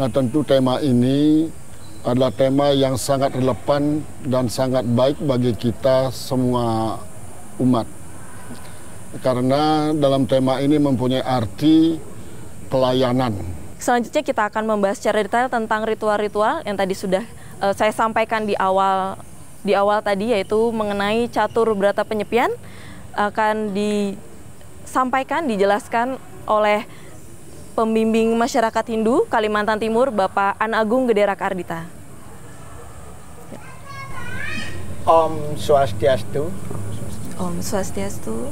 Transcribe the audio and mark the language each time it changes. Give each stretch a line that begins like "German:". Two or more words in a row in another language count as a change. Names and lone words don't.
Indonesian: Nah, tentu tema ini adalah tema yang sangat relevan dan sangat baik bagi kita semua umat. Karena dalam tema ini mempunyai arti pelayanan. Selanjutnya kita akan membahas secara detail tentang ritual-ritual yang tadi sudah saya sampaikan di awal tadi, yaitu mengenai catur brata penyepian. Akan disampaikan, dijelaskan oleh pembimbing masyarakat Hindu Kalimantan Timur, Bapak Ana Agung Gederaka Ardita.
Sanskrit: Om Swastiastu. Om Swastiastu.